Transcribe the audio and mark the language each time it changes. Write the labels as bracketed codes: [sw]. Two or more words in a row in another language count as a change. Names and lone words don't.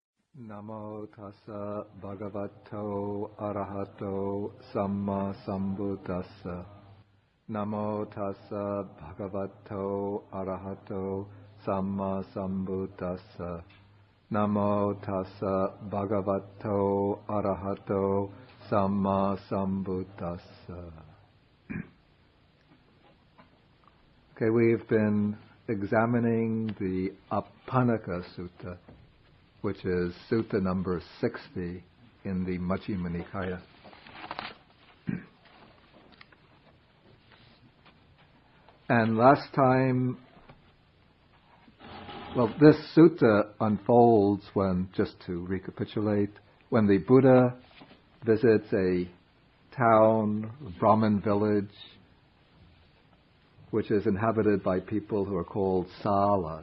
[pi] Namo tassa bhagavato arahato samma sambuddhassa. Namo tassa bhagavato arahato samma sambuddhassa. Namo tassa bhagavato arahato samma sambuddhassa. [en] Okay, we've been examining the Apannaka Sutta, which is Sutta number 60 in the Majjhima Nikaya. And last time, this sutta unfolds when, just to recapitulate, when the Buddha visits a town, a Brahmin village, which is inhabited by people who are called Salas.